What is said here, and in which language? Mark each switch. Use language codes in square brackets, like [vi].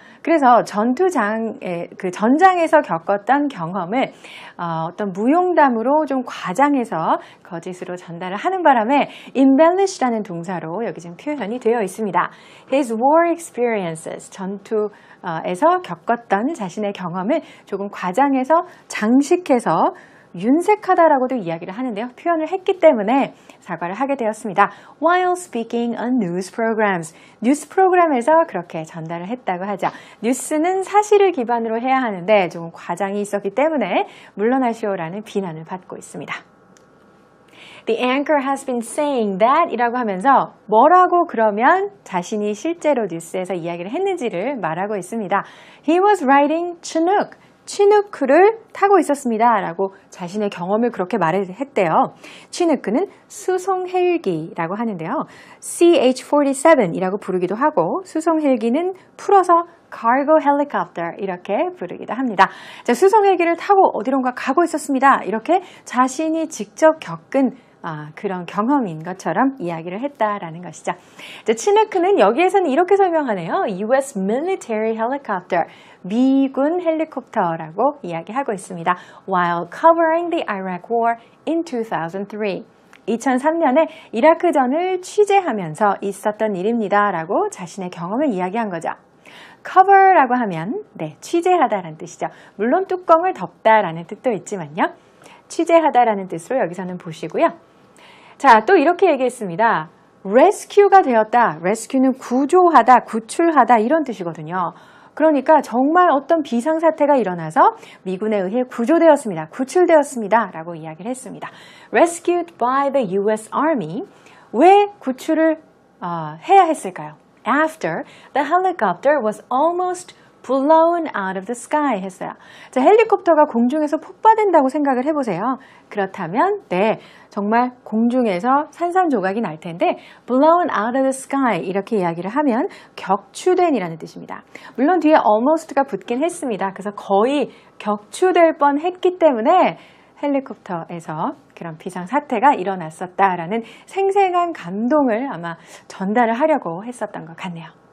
[ko] 그래서 전장에서 겪었던 경험을 어떤 무용담으로 좀 과장해서 거짓으로 전달을 하는 바람에 embellish라는 동사로 여기 지금 표현이 되어 있습니다. [en] His war experiences, [ko] 전투에서 겪었던 자신의 경험을 조금 과장해서 장식해서 윤색하다라고도 이야기를 하는데요. 표현을 했기 때문에 사과를 하게 되었습니다. [en] While speaking on news programs. [ko] 뉴스 프로그램에서 그렇게 전달을 했다고 하죠. 뉴스는 사실을 기반으로 해야 하는데 조금 과장이 있었기 때문에 물러나시오라는 비난을 받고 있습니다. [en] The anchor has been saying that [ko] 이라고 하면서 뭐라고 그러면 자신이 실제로 뉴스에서 이야기를 했는지를 말하고 있습니다. [en] He was riding Chinook. [ko] 치누크를 타고 있었습니다. 라고 자신의 경험을 그렇게 말했대요. 치누크는 수송 헬기라고 하는데요. CH-47 이라고 부르기도 하고 수송 헬기는 풀어서 cargo helicopter 이렇게 부르기도 합니다. 자, 수송 헬기를 타고 어디론가 가고 있었습니다. 이렇게 자신이 직접 겪은 그런 경험인 것처럼 이야기를 했다라는 것이죠. 자, 치누크는 여기에서는 이렇게 설명하네요. [en] US military helicopter, [ko] 미군 헬리콥터라고 이야기하고 있습니다. [en] While covering the Iraq War in 2003. [ko] 2003년에 이라크전을 취재하면서 있었던 일입니다. 라고 자신의 경험을 이야기한 거죠. cover라고 하면 취재하다라는 뜻이죠. 물론 뚜껑을 덮다라는 뜻도 있지만요. 취재하다라는 뜻으로 여기서는 보시고요. 자, 또 이렇게 얘기했습니다. rescue가 되었다. rescue는 구조하다, 구출하다 이런 뜻이거든요. 그러니까 정말 어떤 비상사태가 일어나서 미군에 의해 구조되었습니다. 구출되었습니다. 라고 이야기를 했습니다. [en] Rescued by the US Army. [ko] 왜 구출을 해야 했을까요? [en] After the helicopter was almost blown out of the sky [ko] 했어요. 자, 헬리콥터가 공중에서 폭파된다고 생각을 해보세요. 그렇다면 정말 공중에서 산산조각이 날 텐데 [en] blown out of the sky [ko] 이렇게 이야기를 하면 격추된이라는 뜻입니다. 물론 뒤에 almost가 붙긴 했습니다. 그래서 거의 격추될 뻔했기 때문에 헬리콥터에서 그런 비상사태가 일어났었다라는 생생한 감동을 아마 전달을 하려고 했었던 것 같네요.